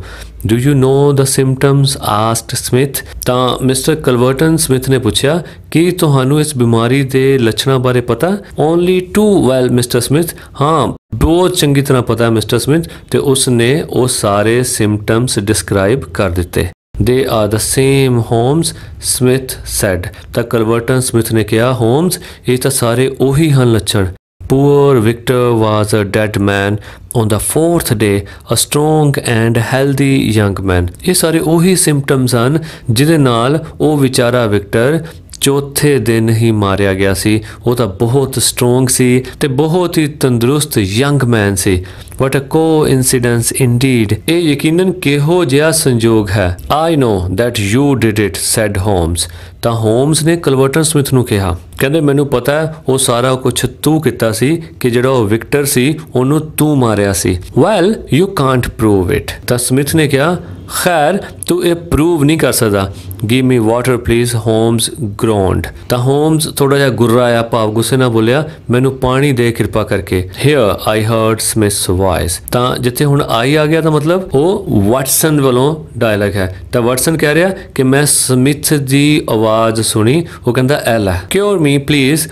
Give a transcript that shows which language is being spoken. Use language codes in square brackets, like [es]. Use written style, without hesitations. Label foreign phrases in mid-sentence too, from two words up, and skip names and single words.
[en] Do you know the symptoms? Asked Smith. [pa] ਤਾਂ ਮਿਸਟਰ ਕਲਵਰਟਨ ਸਮਿਥ ਨੇ ਪੁੱਛਿਆ, ਕੀ ਤੁਹਾਨੂੰ ਇਸ ਬਿਮਾਰੀ ਦੇ ਲੱਛਣਾਂ ਬਾਰੇ ਪਤਾ? [en] Only too well Mister Smith. [pa] ਹਾਂ, ਬਹੁਤ ਚੰਗੀ ਤਰ੍ਹਾਂ ਪਤਾ ਮਿਸਟਰ ਸਮਿਥ। ਤੇ ਉਸ ਨੇ ਉਹ ਸਾਰੇ [en] symptoms describe [pa] ਕਰ ਦਿੱਤੇ। [en] They are the same, Holmes, Smith said. [pa] ਤਾਂ ਕਲਵਰਟਨ ਸਮਿਥ ਨੇ ਕਿਹਾ, ਹੋਮਸ, ਇਹ ਤਾਂ ਸਾਰੇ ਉਹੀ ਹਨ ਲੱਛਣ। [en] Poor Victor was a dead man on the 4th day, a strong and healthy young man. [pa] ਇਹ ਸਾਰੇ ਉਹੀ ਸਿੰਪਟਮਸ ਹਨ ਜਿਹਦੇ ਨਾਲ ਉਹ ਵਿਚਾਰਾ ਵਿਕਟਰ ਚੌਥੇ ਦਿਨ ਹੀ ਮਾਰਿਆ ਗਿਆ ਸੀ। ਉਹ ਤਾਂ ਬਹੁਤ ਸਟਰੋਂਗ ਸੀ ਤੇ ਬਹੁਤ ਹੀ ਤੰਦਰੁਸਤ [en] young man [pa] ਸੀ। [en] What a coincidence indeed. [pa] ਇਹ ਯਕੀਨਨ ਕਿਹੋ ਜਿਹਾ ਸੰਜੋਗ ਹੈ। [en] I know that you did it, said Holmes. [pa] ਤਾਂ ਹੋਮਸ ਨੇ ਕਲਵਰਟਨ ਸਮਿਥ ਨੂੰ ਕਿਹਾ, ਕਹਿੰਦੇ ਮੈਨੂੰ ਪਤਾ ਹੈ ਉਹ ਸਾਰਾ ਕੁਝ ਤੂੰ ਕੀਤਾ ਸੀ ਕਿ ਜਿਹੜਾ ਉਹ ਵਿਕਟਰ ਸੀ ਉਹਨੂੰ ਤੂੰ ਮਾਰਿਆ ਸੀ। [en] Well, you can't prove it. [pa] ਤਾਂ ਸਮਿਥ ਨੇ ਕਿਹਾ, ਖੈਰ ਤੂੰ ਇਹ ਪ੍ਰੂਵ ਨਹੀਂ ਕਰ ਸਕਦਾ। [en] Give me water please, Holmes groaned. [pa] ਤਾਂ ਹੋਮਸ ਥੋੜਾ ਜਿਹਾ ਗੁर्राया, ਭਾਵ ਗੁੱਸੇ ਨਾਲ ਬੋਲਿਆ, ਮੈਨੂੰ ਪਾਣੀ ਦੇ ਕਿਰਪਾ ਕਰਕੇ। [en] Here I heard Smith's voice. [pa] ਤਾਂ ਜਿੱਥੇ ਹੁਣ ਆਈ ਆ ਗਿਆ ਤਾਂ ਮਤਲਬ ਉਹ ਵਾਟਸਨ ਵੱਲੋਂ ਡਾਇਲੌਗ ਹੈ। ਤਾਂ ਵਾਟਸਨ ਕਹਿ ਰਿਹਾ ਕਿ ਮੈਂ ਸਮਿਥ ਦੀ ਆਵਾਜ਼ ਸੁਣੀ। ਉਹ ਕਹਿੰਦਾ, [en] 'll cure me please.